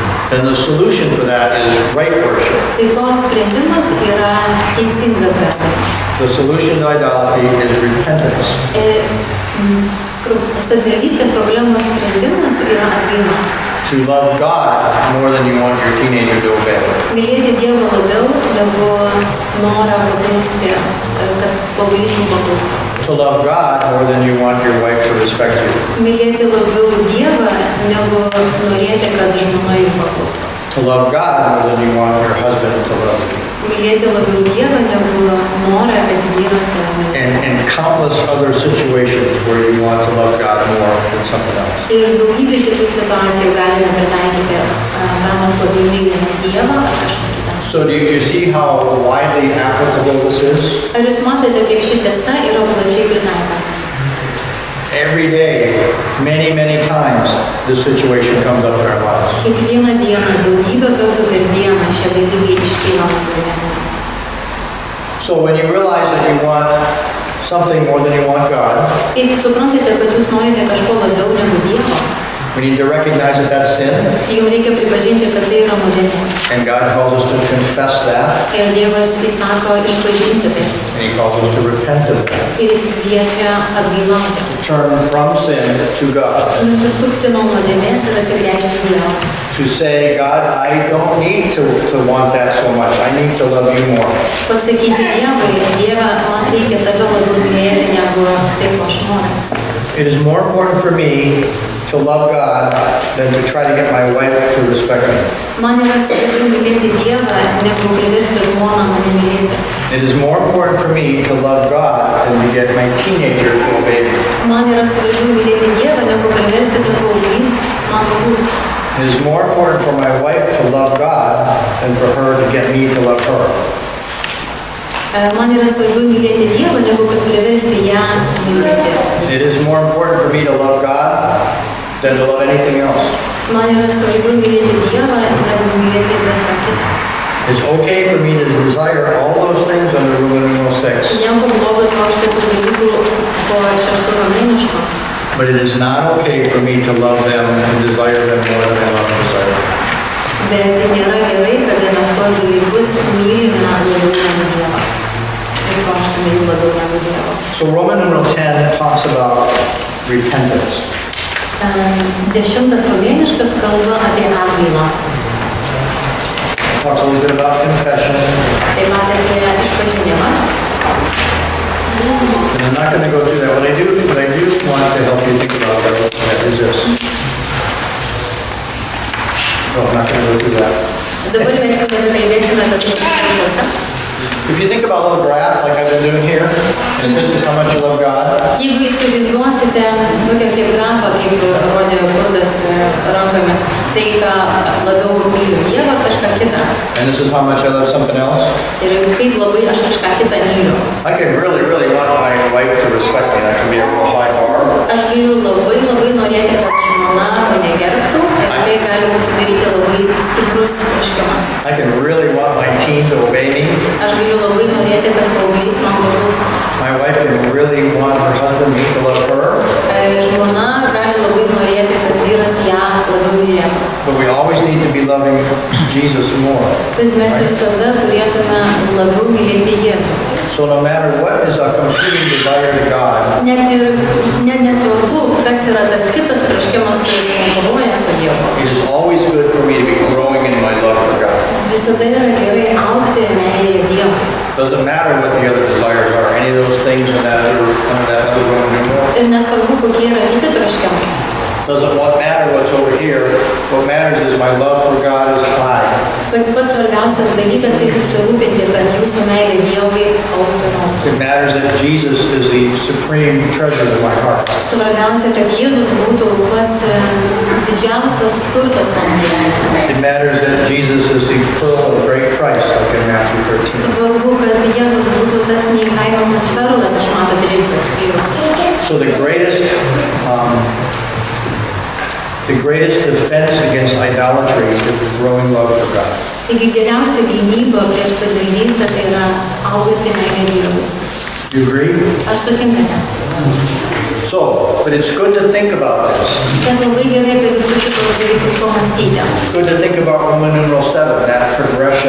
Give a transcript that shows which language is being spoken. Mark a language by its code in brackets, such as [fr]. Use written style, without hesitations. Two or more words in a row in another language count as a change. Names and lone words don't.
[en] then the solution for that is right worship. [lt] tai to sprendimas yra teisingas garbinimas. [en] The solution to idolatry is repentance. [lt] Stabmeldystės problemos sprendimas yra atgaila. [en] To love God more than you want your teenager to obey. [lt] Mylėti Dievą labiau negu norą paklusti, kad paauglys jums paklustų. [en] To love God more than you want your wife to respect you. [lt] Mylėti labiau Dievą negu norėti, kad žmona jums paklustų. [en] To love God more than you want your husband to love you. [lt] Mylėti labiau Dievą negu norą, kad vyras tave mylėtų. [en] And countless other situations where you want to love God more than something else. [lt] Ir daugybė kitų situacijų galime pritaikyti, ką mes labiau mylime Dievą ar kažką kitą. [en] So do you see how widely applicable this is? [lt] Ar jūs matote, kaip ši tiesa yra plačiai pritaikoma? [en] Every day, many, many times, this situation comes up in our lives. [lt] Kiekvieną dieną, daugybę kartų per dieną šie dalykai iškyla mūsų gyvenime. [en] So when you realize that you want something more than you want God, [lt] Kai suprantate, kad jūs norite kažko labiau negu Dievo, [en] we need to recognize that that's sin, [lt] jums reikia pripažinti, kad tai yra nuodėmė. [en] and God calls us to confess that, [lt] Ir Dievas įsako išpažinti tai. [en] and He calls us to repent of that, [lt] Ir jis kviečia atgailauti. [en] to turn from sin to God, [lt] Nusisukti nuo nuodėmės ir atsigręžti į Dievą. [en] to say, God, I don't need to want that so much. I need to love you more. [lt] Pasakyti Dievui, Dieve, man reikia tave labiau mylėti negu tai, ko aš noriu. [en] It is more important for me to love God than to try to get my wife to respect me. [lt] Man yra svarbiau mylėti Dievą, negu priversti žmoną mane mylėti. [en] It is more important for me to love God than to get my teenager to obey me. [lt] Man yra svarbiau mylėti Dievą, negu priversti, kad paauglys man paklustų. [en] It is more important for my wife to love God than for her to get me to love her. [lt] Man yra svarbiau mylėti Dievą, negu kad priversti ją mylėti. [en] It is more important for me to love God than to love anything else. [lt] Man yra svarbiau mylėti Dievą, negu mylėti bet ką kitą. [en] It's okay for me to desire all those things under Rule 6. [lt] Nieko blogo trošti tų dalykų po 6 mėnesių. [en] But it is not okay for me to love them and desire them more than I love and desire them. [lt] Bet nėra gerai, kada mes tuos dalykus mylime labiau negu Dievą. Ir trokštame jų labiau negu Dievo. [en] So Roman numeral 10 talks about repentance. [lt] 10 romėniškas kalba apie atgailą. [en] Talks a little bit about confession. [lt] Taip pat apie išpažinimą. [en] And I'm not going to go through that. What I do want to help you think about that is this. No, I'm not going to go through that. [lt] Dabar mes jau nebekalbėsime apie tai dalykuose. [en] If you think about a little graph like I've been doing here, and this is how much you love God, [lt] Jeigu įsivaizduosite tokią kaip grafą, kaip rodė Kurdas rankomis, tai ką labiau myliu Dievą, kažką kitą. [en] and this is how much I love something else, [lt] Ir kaip labai aš kažką kitą myliu. [en] I can really want my wife to respect me. That can be a real high bar. [lt] Aš galiu labai norėti, kad žmona mane gerbtų, ir tai gali pasidaryti labai stiprus troškimas. [en] I can really want my teen to obey me. [lt] Aš galiu labai norėti, kad paauglys man paklustų. [en] My wife can really want her husband me to love her. [lt] Žmona gali labai norėti, kad vyras ją labiau mylėtų. [en] But we always need to be loving Jesus more. [lt] Bet mes visada turėtume labiau mylėti Jėzų. [en] So no matter what is a competing desire to God, [lt] Net nesvarbu, kas yra tas kitas troškimas, kuris konkuruoja su Dievu. [en] it is always good for me to be growing in my love for God. [lt] Visada yra gerai augti meilėje Dievui. [en] Doesn't matter what the other desires are, any of those things in that other Roman numeral. [lt] Ir nesvarbu, kokie yra kiti troškimai. [en] Doesn't matter what's over here. What matters is my love for God is high. [lt] Bet pats svarbiausias dalykas tai susirūpinti, kad jūsų meilė Dievui augtų. [en] It matters that Jesus is the supreme treasure of my heart. [lt] Svarbiausia, kad Jėzus būtų pats didžiausias turtas mano gyvenime. [en] It matters that Jesus is the pearl of great price, like in Matthew 13. [lt] Svarbu, kad Jėzus būtų tas neįkainomas perlas iš Mato 13 skyriaus. [en] So the greatest defense against idolatry is growing love for God. [lt] Taigi geriausia gynyba prieš padarnystę tai yra auganti meilė Dievui. [en] You agree? [lt] Ar sutinkate? [en] But it's good to think about this. [lt] Bet labai gerai apie visus šitos dalykus pamastyti. [en] It's good to think about Roman numeral 7, that progression.